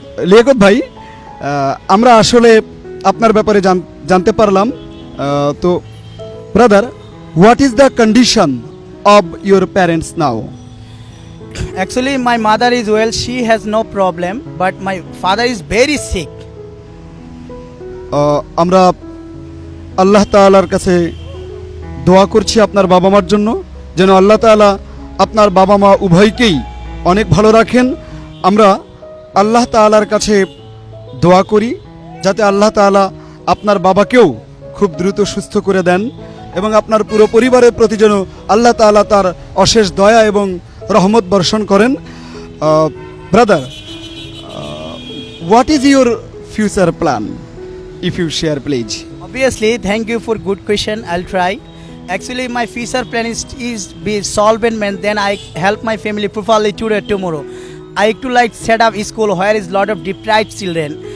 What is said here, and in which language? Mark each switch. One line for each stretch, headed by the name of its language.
Bangla: লিয়াকত ভাই, আমরা আসলে আপনার ব্যাপারে জানতে পারলাম। তো
English: Brother, what is the condition of your parents now? Actually, my mother is well, she has no problem, but my father is very sick.
Bangla: আমরা আল্লাহ তাআলার কাছে দোয়া করছি আপনার বাবা মার জন্য, যেন আল্লাহ তাআলা আপনার বাবা মা উভয়কেই অনেক ভালো রাখেন। আমরা আল্লাহ তাআলার কাছে দোয়া করি যাতে আল্লাহ তাআলা আপনার বাবাকেও খুব দ্রুত সুস্থ করে দেন এবং আপনার পুরো পরিবারের প্রতি যেন আল্লাহ তাআলা তার অশেষ দয়া এবং রহমত বর্ষণ করেন।
English: Brother, what is your future plan? If you share, please. Obviously, thank you for good question. I'll try. Actually, my future plan is be solvent man. Then I help my family properly today tomorrow. I to like set up a school where is lot of deprived children.